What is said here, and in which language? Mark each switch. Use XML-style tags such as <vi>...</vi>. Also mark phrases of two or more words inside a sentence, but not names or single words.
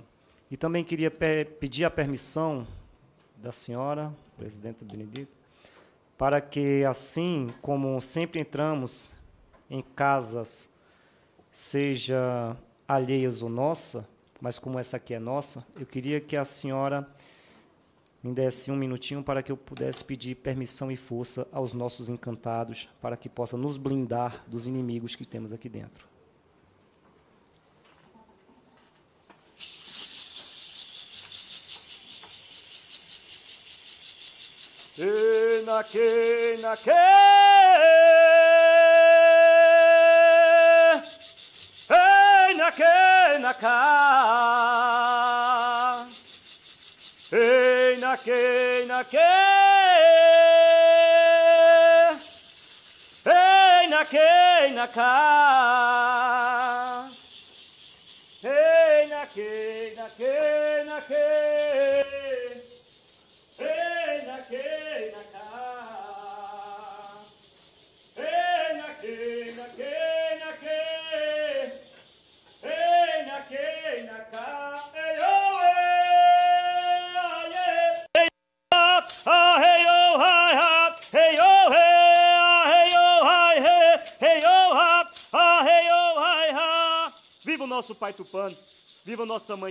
<pt>E também queria pedir a permissão da senhora, presidenta Benedita, para que, assim como sempre entramos em casas, seja alheias ou nossa, mas como essa aqui é nossa, eu queria que a senhora me desse um minutinho para que eu pudesse pedir permissão e força aos nossos encantados, para que possa nos blindar dos inimigos que temos aqui dentro. Enake, nake, enake, naka, enake, nake, enake, naka, enake, nake, nake. Viva o nosso Pai Tupã, viva nossa Mãe</pt>